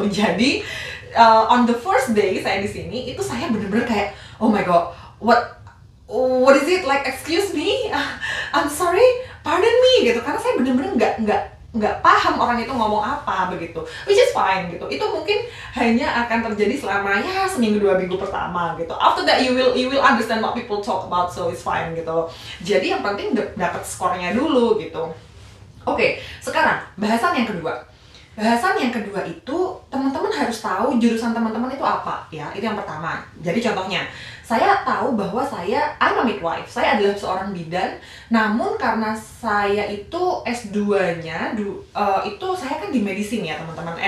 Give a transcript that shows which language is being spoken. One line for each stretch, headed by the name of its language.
Indonesian: Jadi
English: on the first day
Indonesian: saya di sini, itu saya bener-bener kayak,
English: oh my god, what is it like? Excuse me, I'm sorry, pardon me gitu.
Indonesian: Karena saya bener-bener nggak paham orang itu ngomong apa begitu,
English: which is fine
Indonesian: gitu. Itu mungkin hanya akan terjadi selama ya seminggu 2 minggu pertama gitu.
English: After that you will understand what people talk about, so it's fine gitu.
Indonesian: Jadi yang penting dapat skornya dulu gitu. Oke, sekarang bahasan yang kedua. Bahasan yang kedua itu teman-teman harus tahu jurusan teman-teman itu apa ya. Itu yang pertama. Jadi contohnya, saya tahu bahwa
English: I'm a midwife.
Indonesian: Saya adalah seorang bidan. Namun karena saya itu S2-nya itu saya kan di medicine ya, teman-teman.